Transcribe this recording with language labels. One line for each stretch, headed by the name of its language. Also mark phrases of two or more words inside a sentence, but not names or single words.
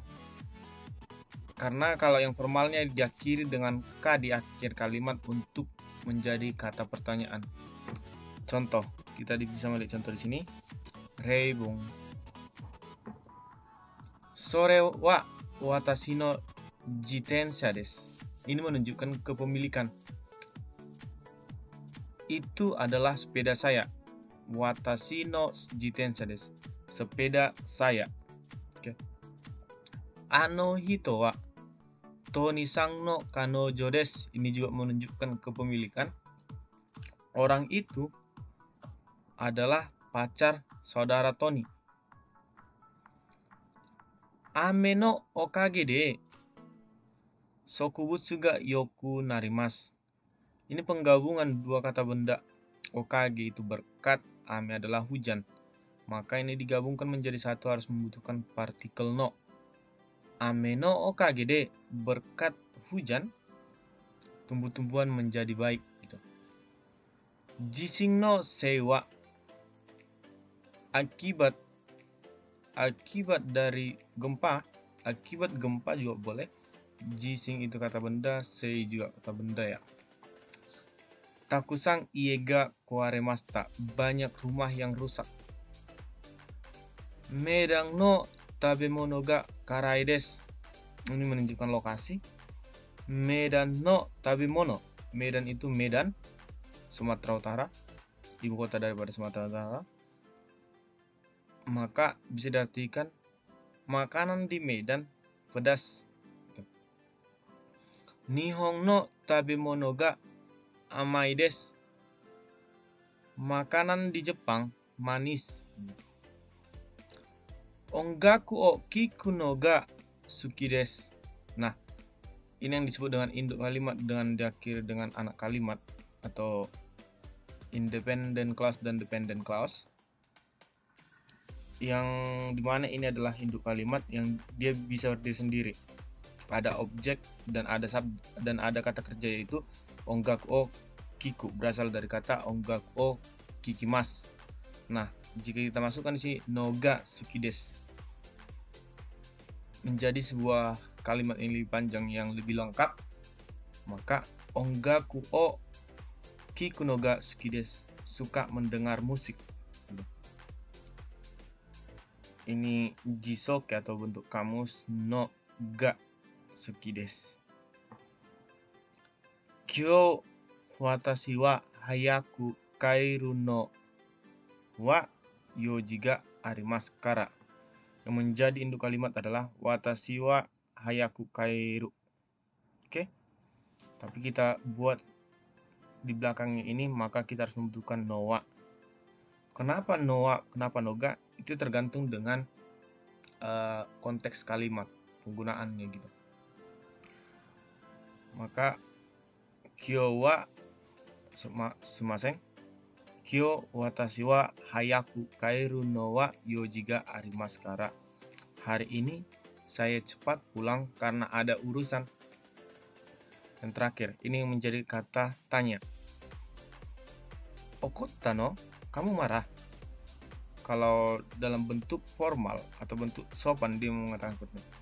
Indonesian: Karena kalau yang formalnya diakhiri dengan K di akhir kalimat untuk menjadi kata pertanyaan. Contoh, kita bisa melihat contoh di sini.
Japanese: 例文。それは私の自転車です.
Indonesian: Ini menunjukkan kepemilikan. Itu adalah sepeda saya.
Japanese: 私の自転車です.
Indonesian: Sepeda saya.
Japanese: Oke. あの人は Tony さんの彼女です.
Indonesian: Ini juga menunjukkan kepemilikan. Orang itu adalah pacar saudara Tony.
Japanese: 雨のおかげで植物がよくなります.
Indonesian: Ini penggabungan dua kata benda. Okage itu berkat, ame adalah hujan. Maka ini digabungkan menjadi satu harus membutuhkan partikel no.
Japanese: 雨のおかげで,
Indonesian: berkat hujan, tumbuh-tumbuhan menjadi baik. Gitu.
Japanese: 地震のせいは,
Indonesian: akibat dari gempa, akibat gempa juga boleh. Jishin itu kata benda, sei juga kata benda ya.
Japanese: たくさん家が壊れました,
Indonesian: banyak rumah yang rusak.
Japanese: Medan の食べ物が辛いです.
Indonesian: Ini menunjukkan lokasi.
Japanese: Medan no tabemono,
Indonesian: Medan itu Medan, Sumatera Utara, ibu kota daripada Sumatera Utara. Maka bisa diartikan makanan di Medan pedas.
Japanese: 日本の食べ物が甘いです.
Indonesian: Makanan di Jepang manis.
Japanese: 音楽を聞くのが好きです.
Indonesian: Nah, ini yang disebut dengan induk kalimat dengan diakhiri dengan anak kalimat atau
English: independent clause
Indonesian: dan
English: dependent clause.
Indonesian: Yang dimana ini adalah induk kalimat yang dia bisa berdiri sendiri. Ada objek dan ada kata kerja, yaitu
Japanese: 音楽を聞く,
Indonesian: berasal dari kata
Japanese: 音楽を聞きます.
Indonesian: Nah, jika kita masukkan di sini
Japanese: のが好きです,
Indonesian: menjadi sebuah kalimat yang lebih panjang yang lebih lengkap, maka
Japanese: 音楽を聞くのが好きです,
Indonesian: suka mendengar musik. Ini jisok atau bentuk kamus
Japanese: のが好きです. 今日私は早く帰るのは用事がありますから.
Indonesian: Yang menjadi induk kalimat adalah
Japanese: 私は早く帰る.
Indonesian: Oke. Tapi kita buat di belakangnya ini, maka kita harus membutuhkan
Japanese: のは.
Indonesian: Kenapa noa, kenapa noga, itu tergantung dengan konteks kalimat penggunaannya gitu.
Japanese: Maka 今日はすみません、今日私は早く帰るのは用事がありますから.
Indonesian: Hari ini saya cepat pulang karena ada urusan. Yang terakhir, ini menjadi kata tanya.
Japanese: 怒ったの?
Indonesian: Kamu marah? Kalau dalam bentuk formal atau bentuk sopan dia mengatakan seperti ini.